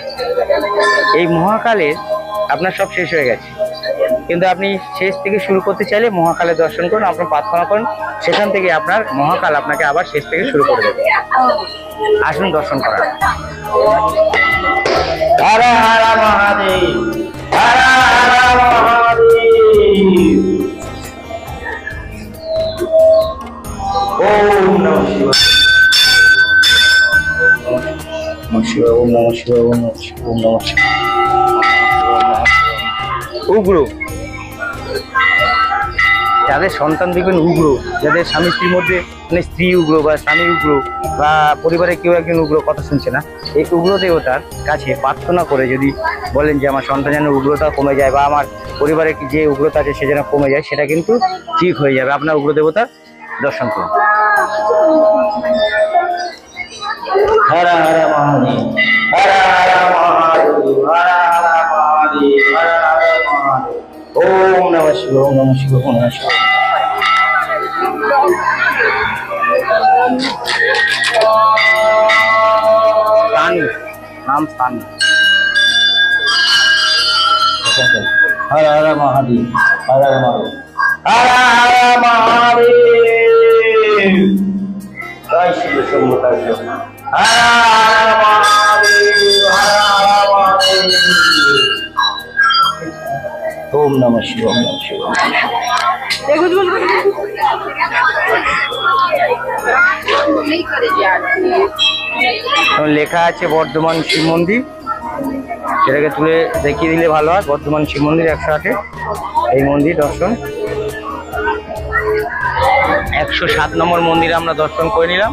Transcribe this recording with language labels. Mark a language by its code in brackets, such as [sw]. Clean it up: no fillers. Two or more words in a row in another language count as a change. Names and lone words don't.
[bn] এই মহাকালে আপনার সব শেষ হয়ে গেছে, কিন্তু আপনি শেষ থেকে শুরু করতে চাইলে মহাকালে দর্শন করুন, আপনি প্রার্থনা করুন, সেখান থেকে আপনার মহাকাল আপনাকে আবার শেষ থেকে শুরু করে দেবে। আসুন দর্শন করার। হরা হরা মহাদেব, হরা হরা মহাদেব। [sa] ওম নমঃ শিবায়, ওম নমঃ শিবায়, ওম নমঃ শিবায়, ওম নমঃ শিবায়। [bn] উগ্র, যাদের সন্তান দেখবেন উগ্র, যাদের স্বামী স্ত্রীর মধ্যে মানে স্ত্রী উগ্র বা স্বামী উগ্র বা পরিবারে কেউ একজন উগ্র, কথা শুনছে না, এই উগ্র দেবতার কাছে প্রার্থনা করে যদি বলেন যে আমার সন্তান যেন উগ্রতা কমে যায় বা আমার পরিবারে যে উগ্রতা আছে সে যেন কমে যায়, সেটা কিন্তু ঠিক হয়ে যাবে। আপনার উগ্র দেবতার দর্শন করুন। হরা হরা মহাদেব, হরা হরা মহাদেব, হরা হরা মহাদেব, হরা হরা মহাদেব। [sa] ওম নমঃ শিবায়, ওম নমঃ শিবায়, ওম নমঃ শিবায়। [bn] স্থানী নাম, স্থানী। হরা হরা মহাদেব, হরা হরা মহাদেব, হরা হরা মহাদেব। জয় শিব শম্ভু তার জন্য। হরা হরা মহাদেব, হরা হরা মহাদেব। [sa] ওম নমঃ শিবায়, ওম নমঃ শিবায়। [bn] লেখা আছে বর্ধমান শিব মন্দির। সেটাকে তুলে দেখিয়ে দিলে ভালো হয়। বর্ধমান শিব মন্দির 108-এ এই মন্দির দর্শন। 107 নম্বর মন্দির আমরা দর্শন করে নিলাম।